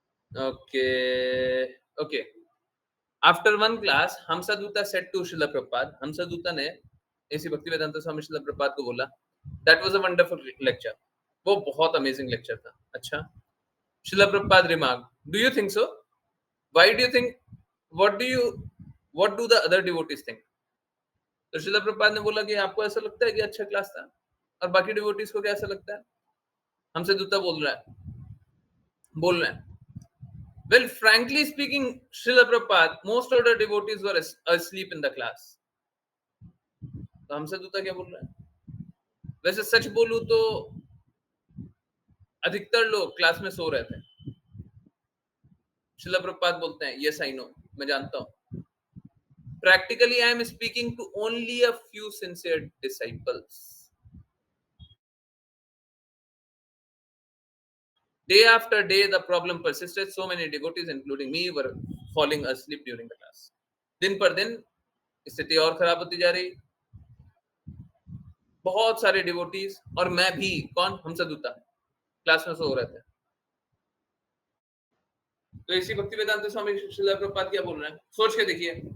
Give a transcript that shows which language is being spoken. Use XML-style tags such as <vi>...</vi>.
<en>okay okay, after one class Hamsaduta said to Srila Prabhupada,</en> <hi>हमसादूता ने ऐसी भक्तिवेदांता स्वामी श्रील प्रभुपाद को बोला,</hi> <en>that was a wonderful lecture,</en> <hi>वो बहुत अमेजिंग लेक्चर था।</hi> <en>अच्छा, Srila Prabhupada remark, do you think so? Why do you think, what do you, what do the other devotees think?</en> <hi>तो श्रील प्रभुपाद ने बोला कि आपको ऐसा लगता है कि अच्छा क्लास था, और बाकी डिवोटीज को क्या ऐसा लगता है? हमसे दूता बोल रहे हैं,</hi> <en>well, frankly speaking, Srila Prabhupada, most of the devotees were asleep in the class.</en> <hi>तो हमसे दूता क्या बोल रहा है? वैसे सच बोलूं तो अधिकतर लोग क्लास में सो रहे थे। श्रील प्रभुपाद बोलते हैं,</hi> <en>yes I know,</en> <hi>मैं जानता हूं।</hi> <en>Practically I am speaking to only a few sincere disciples. Day after day the problem persisted, so many devotees including me were falling asleep during the class.</en> <hi>दिन पर दिन स्थिति और खराब होती जा रही, बहुत सारे डिवोटीज और मैं भी, कौन, हमसे दूता, क्लास में सो रहे थे। तो इसी भक्ति वेदांत स्वामी श्रील प्रभुपाद क्या बोल रहे हैं, सोच के देखिए।</hi>